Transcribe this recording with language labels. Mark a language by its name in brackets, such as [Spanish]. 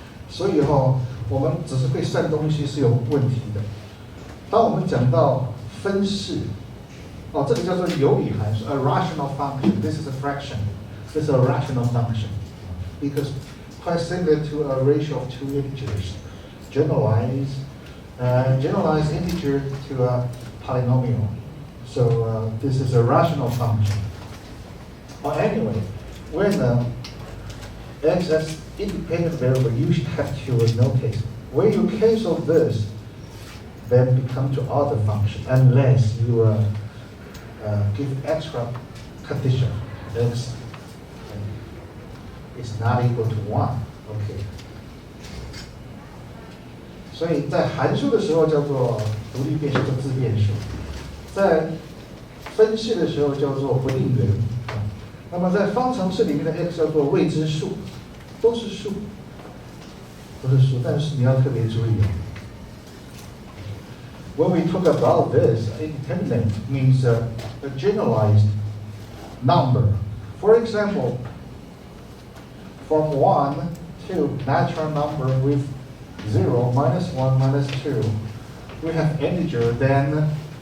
[Chinese] 所以我们只是会算东西是有问题的。当我们讲到分式，这个叫做有理函数 ， [English] a rational function. This is a fraction. This is a rational function because quite similar to a ratio of two integers. Generalize integer to a polynomial. So this is a rational function. Or anyway, when x as independent variable, you should have to notice when you cancel this, then become to other function unless you give extra condition. X is not equal to 1. Okay. [Chinese] 所以在函数的时候叫做独立变数，叫自变数；在分式的时候叫做不定元。那么在方程式里面的 x 叫做未知数，都是数，但是你要特别注意。 [English] When we talk about this, independent means a generalized number. For example, from 1 to natural number with 0, -1, -2, we have integer, then